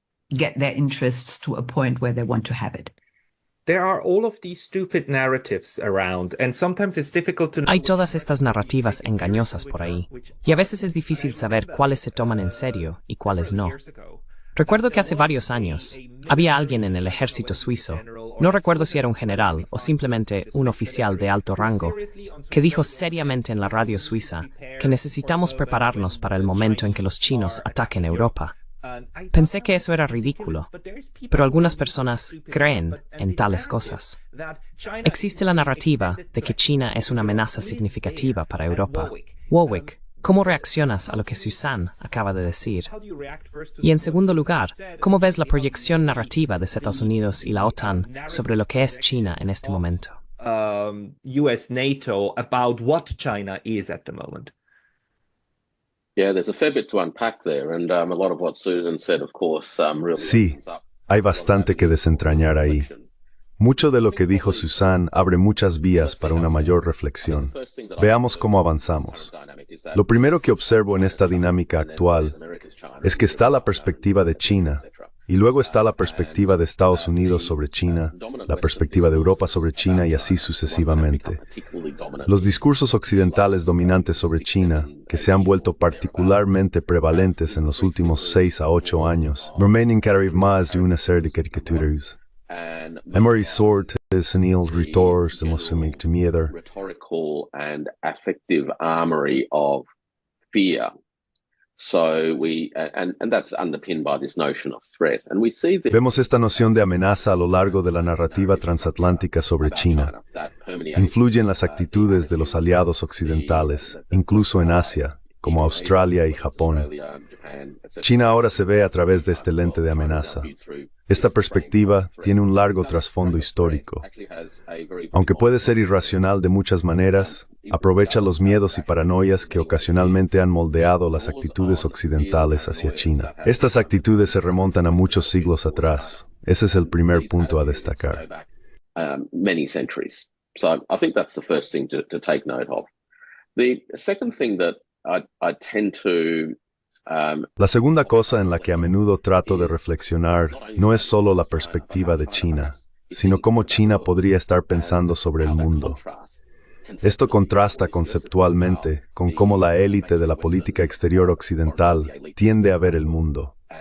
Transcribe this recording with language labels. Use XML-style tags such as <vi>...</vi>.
<en>get their interests to a point where they want to have it. There are all of these stupid narratives around, and sometimes it's difficult to know.</en> <es>Hay todas estas narrativas engañosas por ahí, y a veces es difícil saber cuáles se toman en serio y cuáles no. Recuerdo que hace varios años había alguien en el ejército suizo, no recuerdo si era un general o simplemente un oficial de alto rango, que dijo seriamente en la radio suiza que necesitamos prepararnos para el momento en que los chinos ataquen Europa. Pensé que eso era ridículo, pero algunas personas creen en tales cosas. Existe la narrativa de que China es una amenaza significativa para Europa. Warwick, ¿cómo reaccionas a lo que Susan acaba de decir? Y en segundo lugar, ¿cómo ves la proyección narrativa de Estados Unidos y la OTAN sobre lo que es China en este momento?</es> <en>US NATO about what China is at the moment. Yeah, there's a fair bit to unpack there, and a lot of what Susan said, of course, really.</en> <es>Sí, hay bastante que desentrañar ahí. Mucho de lo que dijo Susan abre muchas vías para una mayor reflexión. Veamos cómo avanzamos. Lo primero que observo en esta dinámica actual es que está la perspectiva de China, y luego está la perspectiva de Estados Unidos sobre China, la perspectiva de Europa sobre China y así sucesivamente. Los discursos occidentales dominantes sobre China, que se han vuelto particularmente prevalentes en los últimos 6 a 8 años, remaining cada vez más de una serie de caricaturas. Emery Sword es Neil Ritors de Mosumik de Mieter.</es> <en>Rhetorical and affective armory of fear. So and that's underpinned by this notion of threat. And we see that</en> <es>Vemos esta noción de amenaza a lo largo de la narrativa transatlántica sobre China. Influye en las actitudes de los aliados occidentales, incluso en Asia, como Australia y Japón. China ahora se ve a través de este lente de amenaza. Esta perspectiva tiene un largo trasfondo histórico. Aunque puede ser irracional de muchas maneras, aprovecha los miedos y paranoias que ocasionalmente han moldeado las actitudes occidentales hacia China. Estas actitudes se remontan a muchos siglos atrás. Ese es el primer punto a destacar.</es> <en>Many centuries. So I think that's the first thing to take note of. The second thing that I tend to</en> <es>La segunda cosa en la que a menudo trato de reflexionar no es solo la perspectiva de China, sino cómo China podría estar pensando sobre el mundo. Esto contrasta conceptualmente con cómo la élite de la política exterior occidental tiende a ver el mundo.</es>